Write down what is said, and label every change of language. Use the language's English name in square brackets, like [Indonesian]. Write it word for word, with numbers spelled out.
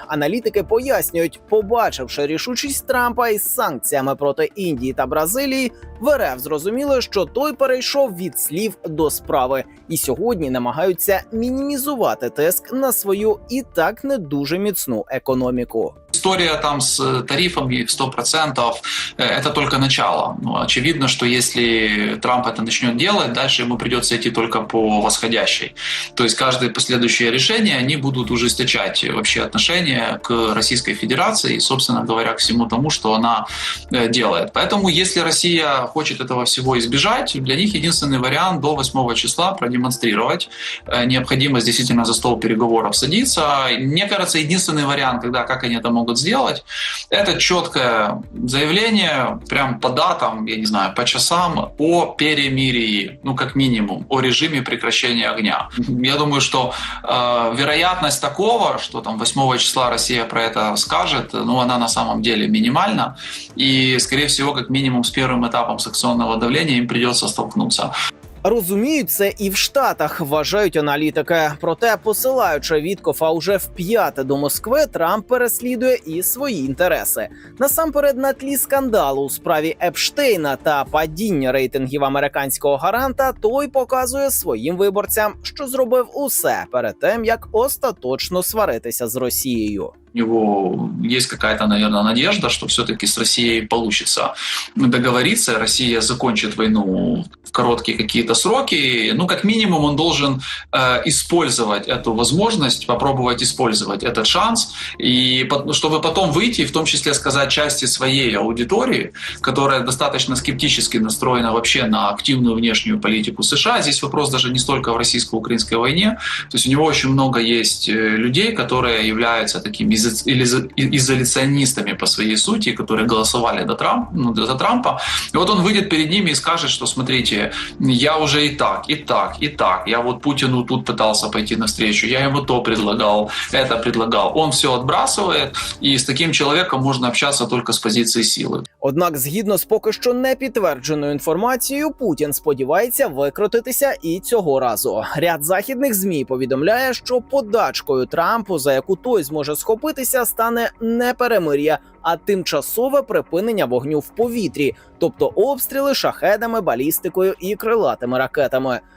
[Ukrainian] Аналітики пояснюють, побачивши рішучість Трампа із санкціями проти Індії та Бразилії, в ер еф зрозуміли, що той перейшов від слів до справи. І сьогодні намагаються мінімізувати тиск на свою і так не дуже міцну економіку. [Russian] История там с тарифами в сто процентов – это только начало. Ну, очевидно, что если Трамп это начнет делать, дальше ему придется идти только по восходящей. То есть каждое последующее решение, они будут ужесточать вообще отношение к Российской Федерации и, собственно говоря, к всему тому, что она делает. Поэтому если Россия хочет этого всего избежать, для них единственный вариант до восьмого числа продемонстрировать необходимость действительно за стол переговоров садиться. Мне кажется, единственный вариант, когда как они это могут сделать, это четкое заявление, прям по датам, я не знаю, по часам, о перемирии, ну как минимум, о режиме прекращения огня. Я думаю, что э, вероятность такого, что там восьмого числа Россия про это скажет, ну она на самом деле минимальна, и скорее всего, как минимум, с первым этапом санкционного давления им придется столкнуться. [Ukrainian] Розуміють це і в Штатах, вважають аналітики. Проте, посилаючи Віткова уже вп'яте до Москви, Трамп переслідує і свої інтереси. Насамперед, на тлі скандалу у справі Епштейна та падіння рейтингів американського гаранта, той показує своїм виборцям, що зробив усе перед тим, як остаточно сваритися з Росією. [Russian] У него есть какая-то, наверное, надежда, что все-таки с Россией получится договориться, Россия закончит войну в короткие какие-то сроки. Ну, как минимум, он должен э, использовать эту возможность, попробовать использовать этот шанс, и, чтобы потом выйти, в том числе сказать части своей аудитории, которая достаточно скептически настроена вообще на активную внешнюю политику США. Здесь вопрос даже не столько в российско-украинской войне. То есть у него очень много есть людей, которые являются такими изоляционистами по своей сути, которые голосовали за Трампа, ну, за Трампа. И вот он выйдет перед ними и скажет, что смотрите, я уже и так, и так, и так. Я вот Путину тут пытался пойти навстречу, я ему то предлагал, это предлагал. Он все отбрасывает, и с таким человеком можно общаться только с позиции силы. [Ukrainian] Однак, згідно з поки що не підтвердженою інформацією, Путін сподівається викрутитися і цього разу. Ряд західних ЗМІ повідомляє, що подачкою Трампу, за яку той зможе схопити, стане не перемир'я, а тимчасове припинення вогню в повітрі, тобто обстріли шахедами, балістикою і крилатими ракетами.